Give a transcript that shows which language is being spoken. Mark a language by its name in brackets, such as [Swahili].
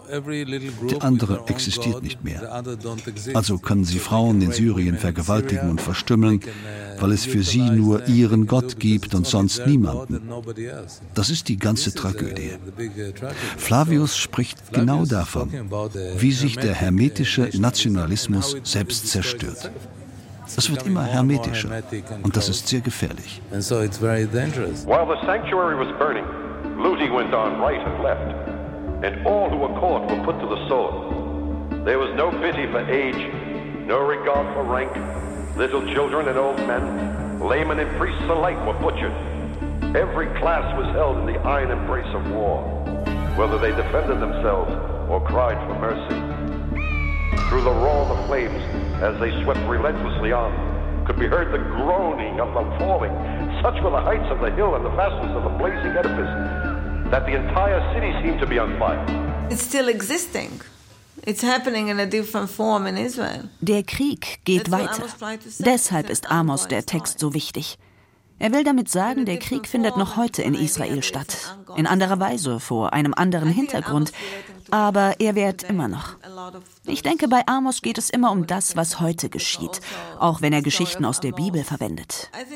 [German] Der andere existiert nicht mehr. Also können sie Frauen in Syrien vergewaltigen und verstümmeln, weil es für sie nur ihren Gott gibt und sonst niemanden. Das ist die ganze Tragödie. Flavius spricht genau davon, wie sich der hermetische Nationalismus selbst zerstört. Es wird immer hermetischer und das ist sehr gefährlich. [English] While the sanctuary was burning, looting went on right and left. And all who were caught were put to the sword. There was no pity for age, no regard for rank. Little children and old men, laymen and priests alike were butchered. Every class was held in the iron embrace of war, whether they defended themselves or cried for mercy. Through the roar of the flames, as they swept relentlessly on, could be heard the groaning of the falling. Such were the heights of the hill and the vastness of the blazing edifice, that the entire city seemed to be on fire. It's still existing. It's happening in a different form in Israel. [German] Der Krieg geht weiter. Deshalb ist Amos der Text so wichtig. Er will damit sagen, der Krieg findet noch heute in Israel statt. In anderer Weise, vor einem anderen Hintergrund. Aber er währt immer noch. Ich denke, bei Amos geht es immer um das, was heute geschieht, auch wenn er Geschichten aus der Bibel verwendet.